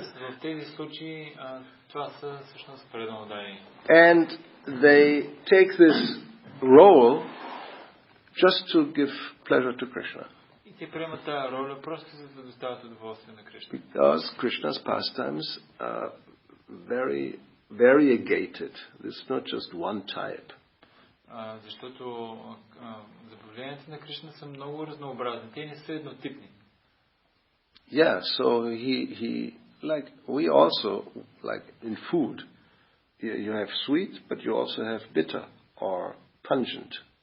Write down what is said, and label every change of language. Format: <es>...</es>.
<bg>В тези случаи това са всъщност преданодайни.</bg> <en>And they take this role just to give pleasure to Krishna.</en> <bg>И те приемат тази роля просто за да доставят удоволствие на Кришна.</bg> <en>Because Krishna's pastimes are very variegated. It's not just one type.</en> <bg>Защото забавленията на Кришна са много разнообразни. Те не са еднотипни.</bg> <en>Yeah, so he like we also like in food. You have sweet, but you also have bitter or pungent.</en>